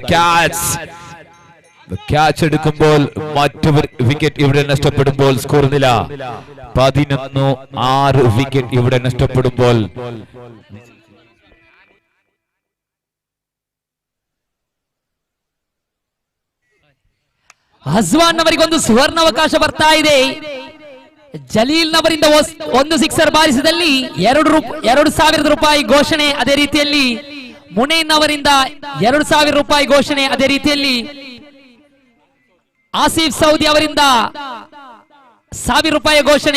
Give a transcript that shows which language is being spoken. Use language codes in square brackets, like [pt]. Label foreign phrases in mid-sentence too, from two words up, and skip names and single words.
[ml] ക്യാച്ച് എടുക്കുമ്പോൾ മറ്റൊരു വിക്കറ്റ് ഇവിടെ നഷ്ടപ്പെടുമ്പോൾ സ്കോർ നില 11-6 വിക്കറ്റ് ഇവിടെ നഷ്ടപ്പെടുമ്പോൾ [kn] ಅಜ್ವಾನ್ ಅವರಿಗೆ ಒಂದು ಸುವರ್ಣಾವಕಾಶ ಬರ್ತಾ ಇದೆ. ಜಲೀಲ್ ನವರಿಂದ ಒಂದು ಸಿಕ್ಸರ್ ಬಾರಿಸಿದಲ್ಲಿ 2,000 ರೂಪಾಯಿ ಘೋಷಣೆ. ಅದೇ ರೀತಿಯಲ್ಲಿ ಮುನೇನ್ ಅವರಿಂದ 2,000 ರೂಪಾಯಿ ಘೋಷಣೆ. ಅದೇ ರೀತಿಯಲ್ಲಿ ಆಸಿಫ್ ಸೌದಿ ಅವರಿಂದ 1,000 ರೂಪಾಯಿ ಘೋಷಣೆ.